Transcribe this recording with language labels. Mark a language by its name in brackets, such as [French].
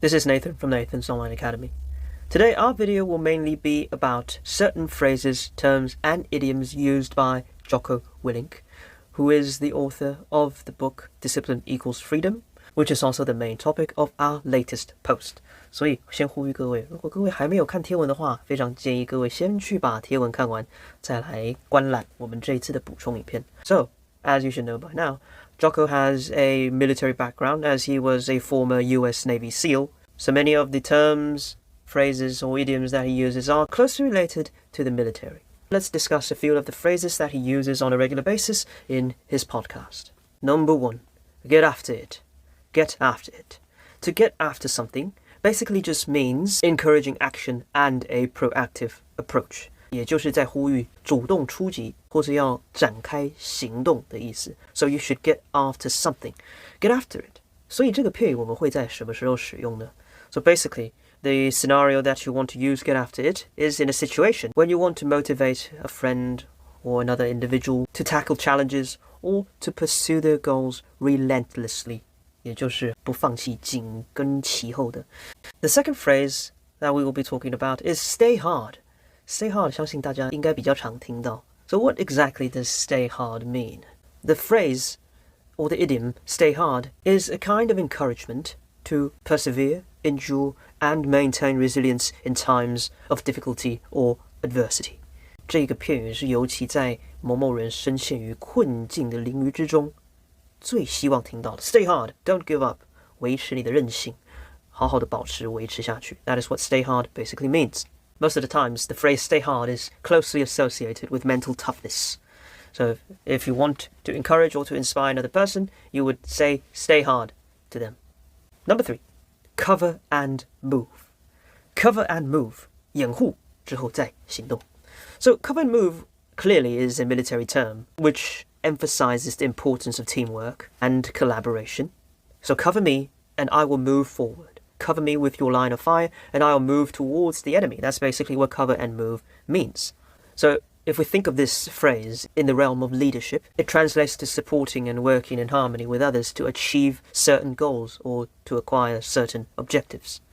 [English] This is Nathan from Nathan's Online Academy. Today our video will mainly be about certain phrases, terms and idioms used by Jocko Willink, who is the author of the book Discipline Equals Freedom, which is also the main topic of our latest post. [Chinese] 所以先呼吁各位，如果各位还没有看贴文的话，非常建议各位先去把贴文看完，再来观览我们这一次的补充影片。 [English] So, as you should know by now, Jocko has a military background as he was a former US Navy SEAL, so many of the terms, phrases or idioms that he uses are closely related to the military. Let's discuss a few of the phrases that he uses on a regular basis in his podcast. Number 1, get after it. Get after it. To get after something basically just means encouraging action and a proactive approach. [Chinese] 也就是在呼吁主动出击或是要展开行动的意思。 [English] So you should get after something. Get after it. [Chinese] 所以这个片语我们会在什么时候使用呢？ [English] So basically, the scenario that you want to use get after it is in a situation when you want to motivate a friend or another individual to tackle challenges or to pursue their goals relentlessly. [Chinese] 也就是不放弃，紧跟其后的。 [English] The second phrase that we will be talking about is stay hard. [Chinese] Stay hard 相信大家应该比较常听到。 [English] So what exactly does stay hard mean? The phrase or the idiom stay hard is a kind of encouragement to persevere, endure, and maintain resilience in times of difficulty or adversity. [Chinese] 这个片语是尤其在某某人深陷于困境的囹圄之中最希望听到的。 [English] Stay hard, don't give up. [Chinese] 维持你的韧性，好好的保持维持下去。 [English] That is what stay hard basically means. Most of the times, the phrase stay hard is closely associated with mental toughness. So if you want to encourage or to inspire another person, you would say stay hard to them. Number 3, cover and move. [Chinese] Cover and move, 掩护之后再行动。 [English] So cover and move clearly is a military term, which emphasizes the importance of teamwork and collaboration. So cover me and I will move forward. Cover me with your line of fire and I'll move towards the enemy. That's basically what cover and move means. So if we think of this phrase in the realm of leadership, it translates to supporting and working in harmony with others to achieve certain goals or to acquire certain objectives.